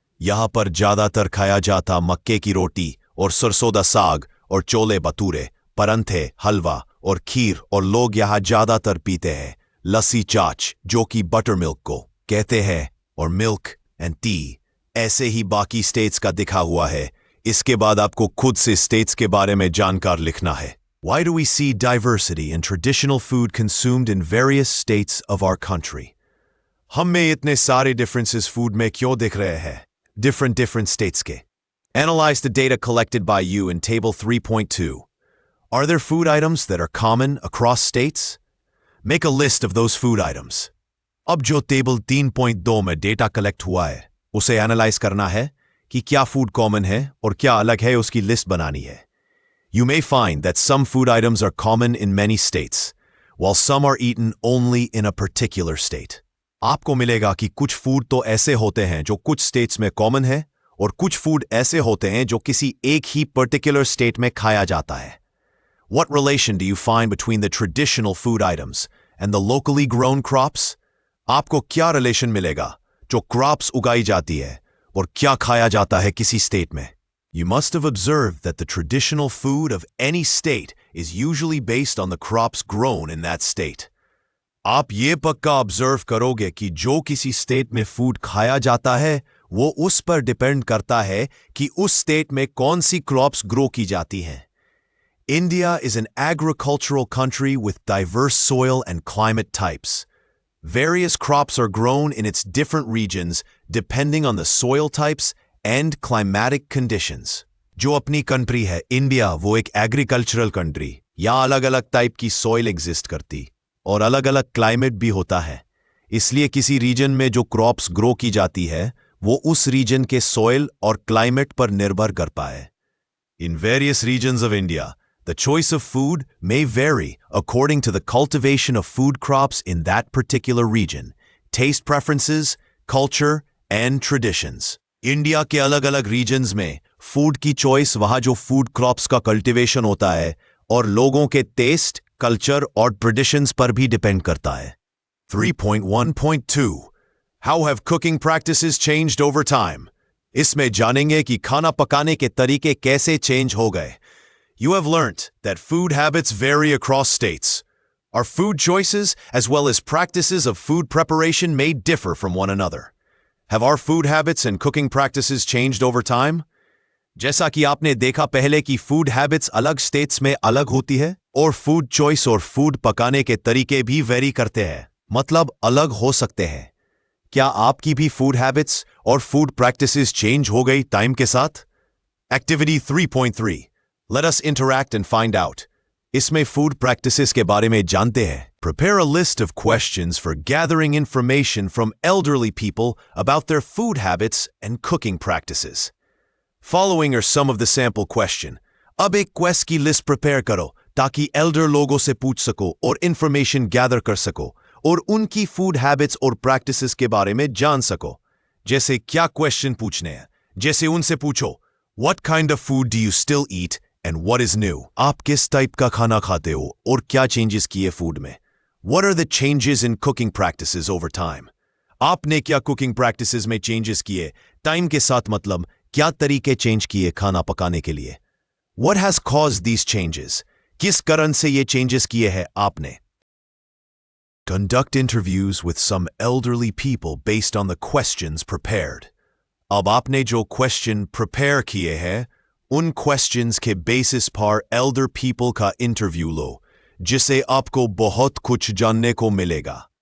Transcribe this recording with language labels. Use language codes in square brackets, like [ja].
[hi] यहां पर ज्यादातर खाया जाता मक्के की रोटी और सरसों दा साग और चोले भटूरे, परंठे, हलवा और खीर, और लोग यहां ज्यादातर पीते हैं लस्सी चाच जो कि बटर मिल्क को कहते हैं, और मिल्क एंड टी। ऐसे ही बाकी स्टेट्स का दिखा हुआ है। इसके बाद आपको खुद से स्टेट्स के बारे में जानकार लिखना है। [en] Why do we see diversity in traditional food consumed in various states of our country? [hi] हम में इतने सारे differences food में क्यों दिख रहे हैं different states के? [en] Analyze the data collected by you in Table 3.2. Are there food items that are common across states? Make a list of those food items. [hi] अब जो टेबल 3.2 में डेटा कलेक्ट हुआ है उसे एनालाइज करना है कि क्या फूड कॉमन है और क्या अलग है, उसकी लिस्ट बनानी है। [en] You may find that some food items are common in many states, while some are eaten only in a particular state. [hi] आपको मिलेगा कि कुछ फूड तो ऐसे होते हैं जो कुछ स्टेट्स में कॉमन है और कुछ फूड ऐसे होते हैं जो किसी एक ही पर्टिकुलर स्टेट में खाया जाता है। [en] What relation do you find between the traditional food items and the locally grown crops? [hi] आपको क्या रिलेशन मिलेगा जो क्रॉप्स उगाई जाती है और क्या खाया जाता है किसी स्टेट में? [en] You must have observed that the traditional food of any state is usually based on the crops grown in that state. [hi] आप ये पक्का ऑब्जर्व करोगे कि जो किसी स्टेट में फूड खाया जाता है वो उस पर डिपेंड करता है कि उस स्टेट में कौन सी क्रॉप्स ग्रो की जाती हैं। [en] India is an agricultural country with diverse soil and climate types. Various crops are grown in its different regions depending on the soil types and climatic conditions. [hi] जो अपनी कंट्री है India, वो एक agricultural country. यहाँ अलग अलग type की soil exist करती और अलग अलग क्लाइमेट भी होता है। इसलिए किसी रीजन में जो क्रॉप्स ग्रो की जाती है वो उस रीजन के सॉइल और क्लाइमेट पर निर्भर करता है। [en] In various regions of India, the choice of food may vary according to the cultivation of food crops in that particular region, taste preferences, culture, and traditions. [hi] India के अलग अलग regions में food की choice वहाँ जो food crops का cultivation होता है और लोगों के टेस्ट, कल्चर और ट्रेडिशंस पर भी डिपेंड करता है. [en] 3.1.2 How have cooking practices changed over time? [hi] इसमें जानेंगे कि खाना पकाने के तरीके कैसे चेंज हो गए. [en] You have learnt that food habits vary across states. Our food choices, as well as practices of food preparation, may differ from one another. Have our food habits and cooking practices changed over time? [hi] जैसा कि आपने देखा पहले कि food habits अलग states में अलग होती है और फूड चॉइस और फूड पकाने के तरीके भी वेरी करते हैं, मतलब अलग हो सकते हैं. क्या आपकी भी फूड हैबिट्स और फूड प्रैक्टिसेस चेंज हो गई टाइम के साथ? [en] Activity 3.3 Let us interact and find out. [hi] इसमें फूड प्रैक्टिसेस के बारे में जानते हैं. [en] Prepare a list of questions for gathering information from elderly people about their food habits and cooking practices. Following are some of the sample question. [hi] अब एक quest की list prepare करो ताकि एल्डर लोगों से पूछ सको और इंफॉर्मेशन गैदर कर सको और उनकी फूड हैबिट्स और प्रैक्टिसेस के बारे में जान सको. जैसे क्या क्वेश्चन पूछने हैं? जैसे उनसे पूछो, [en] What kind of food do you still eat and what is new? [hi] आप किस टाइप का खाना खाते हो और क्या चेंजेस किए फूड में? [en] What are the changes in cooking practices over time? [hi] आपने क्या कुकिंग प्रैक्टिसेस में चेंजेस किए टाइम के साथ, मतलब क्या तरीके चेंज किए खाना पकाने के लिए? [en] What has caused these changes? [hi] किस कारण से ये चेंजेस किए हैं आपने? [en] Conduct interviews with some elderly people based on the questions prepared. [hi] अब आपने जो क्वेश्चन प्रिपेयर किए हैं उन क्वेश्चंस के बेसिस पर एल्डर पीपल का इंटरव्यू लो, जिससे आपको बहुत कुछ जानने को मिलेगा.